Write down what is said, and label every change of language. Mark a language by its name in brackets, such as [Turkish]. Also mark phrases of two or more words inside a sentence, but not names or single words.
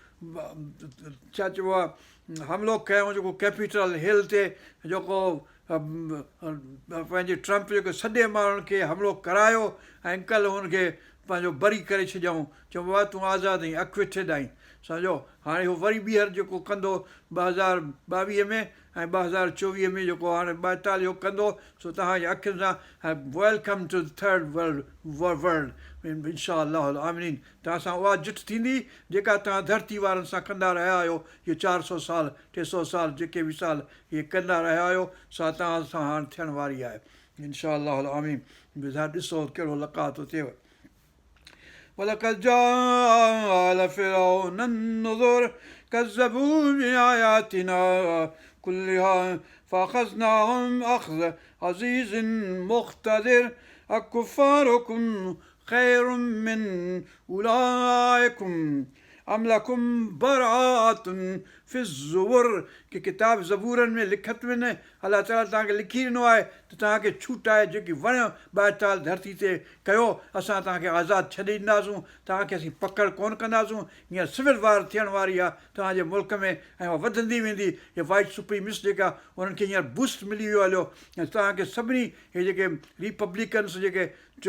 [Sindhi] छा चइबो आहे हमिलो कयऊं जेको कैपिटल हिल ते जेको पंहिंजे ट्रम्प जेको सॼे माण्हुनि खे हमिलो करायो ऐं कल्ह हुनखे पंहिंजो बरी करे छॾियऊं चऊं बाबा तूं आज़ादु आहीं अक्विटेड आहीं सम्झो हाणे उहो वरी ॿीहर जेको कंदो 2022 में ऐं 2024 में जेको हाणे 42 कंदो सो तव्हांजे अखियुनि सां [English] welcome to third world [Arabic] إن شاء الله آمين [Sindhi] तव्हां सां उहा जुट थींदी जेका तव्हां धरती वारनि सां कंदा रहिया आहियो इहे 400 साल 300 साल जेके बि साल इहे कंदा रहिया आहियो सा तव्हां सां हाणे थियण वारी आहे [Arabic] إن شاء الله آمين [Sindhi] ॾिसो कहिड़ो लका थो थिएव [Arabic] ولقد جاء آل فرعون النذر كذبوا بآياتنا كلها فأخذناهم أخذ عزيز مقتدر أكفاركم خير من أولئكم أم لكم براءة في الزبر [Sindhi] की किताब ज़बूरनि में लिखत में न अलाह ताला तव्हांखे लिखी ॾिनो आहे त तव्हांखे छूट आहे जेकी वणियो ॿाहिताल धरती ते कयो असां तव्हांखे आज़ादु छॾे ॾींदासूं तव्हांखे असीं पकड़ कोन कंदासूं हींअर [English] civil war [Sindhi] थियण वारी आहे तव्हांजे मुल्क में ऐं उहा वधंदी वेंदी इहे [English] white supremacist [Sindhi] जेका उन्हनि खे हींअर बूस्ट मिली वियो हलियो ऐं तव्हांखे सभिनी इहे जेके रिपब्लिकन्स जेके जो